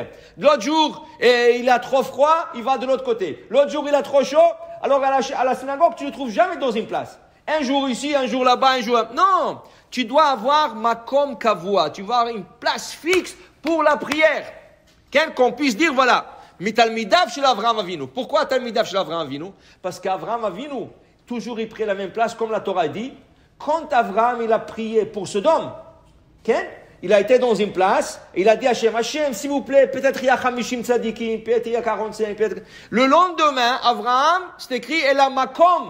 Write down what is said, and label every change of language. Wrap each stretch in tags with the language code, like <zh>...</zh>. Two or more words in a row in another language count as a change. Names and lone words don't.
<fr>L'autre jour, il a trop froid, il va de l'autre côté. L'autre jour, il a trop chaud, alors à la synagogue, tu ne le trouves jamais dans une place. Un jour ici, un jour là-bas, un jour là-bas. Non, tu dois avoir</fr> <he>מקום קבוע,</he> <fr>tu dois avoir une place fixe pour la prière. Qu'on puisse dire, voilà,</fr> <he>מתלמידיו של אברהם אבינו.</he> <fr>Pourquoi</fr> <he>תלמידיו של אברהם אבינו?</he> <fr>Parce qu'Avraham Avinu, toujours il prie la même place, comme la Torah dit. Quand Avraham il a prié pour Sodome, il a été dans une place, et il a dit à Hachem, s'il vous plaît, peut-être il y a 50 tzadikim, peut-être il y a 45, peut-être. Le lendemain, Avraham, c'est écrit,</fr> <he>אל מקום.</he>